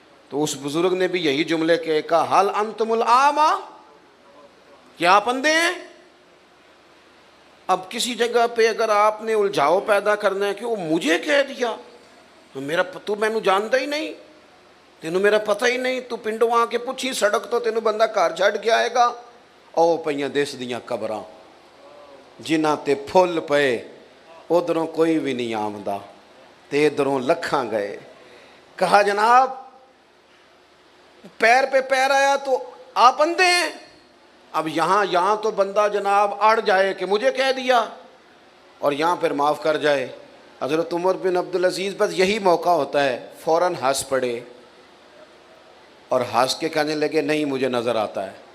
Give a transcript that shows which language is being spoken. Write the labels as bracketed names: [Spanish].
[Urdu] تو اس بزرگ نے بھی یہی جملے کے کہا, [Arabic] حل انتم الاعمی, [Urdu] کیا آپ اندھے ہیں؟ اب کسی جگہ پہ اگر آپ نے الجھاؤ پیدا کرنا ہے کہ وہ مجھے کہہ دیا, تو میں نے جانتا ہی نہیں, [Punjabi] تینوں میرا پتہ ہی نہیں, تو پنڈوں آ کے پوچھی سڑک تو تینوں بندہ گھر چھڈ کے آئے گا. او پئیاں دیس دیاں قبراں جنہاں تے پھل پئے, ادھروں کوئی بھی نہیں آمدا تے ادھروں لکھاں گئے. [Urdu] کہا جناب پیر پہ پیر آیا تو آپ اندھے ہیں. اب یہاں تو بندہ جناب اڑ جائے کہ مجھے کہہ دیا, اور یہاں پھر معاف کر جائے. حضرت عمر بن عبدالعزیز بس یہی موقع ہوتا ہے, فوراً ہنس پڑے اور ہنس کے کہنے لگے نہیں مجھے نظر آتا ہے.